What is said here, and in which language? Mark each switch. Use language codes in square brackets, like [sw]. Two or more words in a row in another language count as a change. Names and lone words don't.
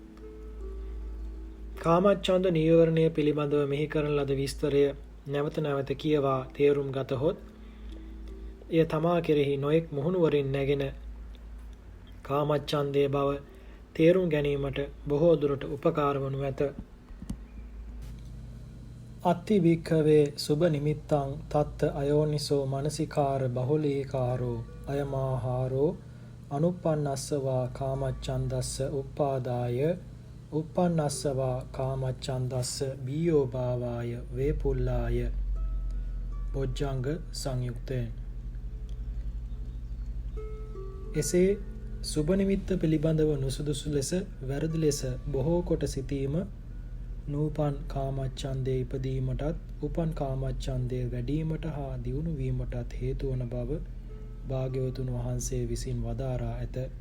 [si] කාමච්ඡන්ද නීවරණය පිළිබඳව මෙහි කරන ලද විස්තරය නැවත නැවත කියවා තේරුම් ගතහොත් එය තමා කෙරෙහි නොයෙක් මුහුණුවරින් නැගෙන කාමච්ඡන්දයේ බව තේරුම් ගැනීමට බොහෝ දුරට උපකාර වනු ඇත. [pi] අත්ති භික්ඛවේ සුබ නිමිත්තං තත්ත අයෝනිසෝ මනසිකාර බහුලීකාරෝ අයමාහාරෝ අනුප්පන්නස්සවා කාමච්ඡන්දස්ස උප්පාදාය උප්පන්නස්සවා කාමච්ඡන්දස්ස බීයෝ භාවාය වේපුල්ලාය [si] බොජ්ජංග සංයුක්තයෙන්. එසේ සුබ නිමිත්ත පිළිබඳව නුසුදුසු ලෙස වැරදි ලෙස බොහෝ කොට සිටීම නූපන් කාමච්ඡන්දයේ ඉපදීමටත් උපන් කාමච්ඡන්දයේ වැඩිවීමට හා දියුණු වීමටත් හේතු වන බව භාග්‍යවතුන් වහන්සේ විසින් වදාරා ඇත.